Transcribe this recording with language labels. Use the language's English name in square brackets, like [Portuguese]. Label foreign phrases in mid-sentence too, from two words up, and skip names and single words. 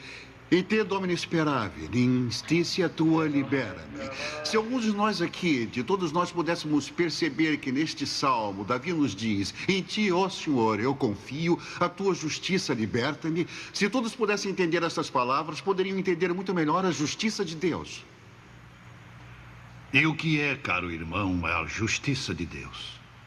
[Latin] In te Domine speravi, in justitia tua libera-me. [Portuguese] Se alguns de nós aqui, de todos nós, pudéssemos perceber que neste salmo, Davi nos diz: em ti, ó Senhor, eu confio, a tua justiça liberta-me. Se todos pudessem entender essas palavras, poderiam entender muito melhor a justiça de Deus. E o que é, caro irmão, é a justiça de Deus?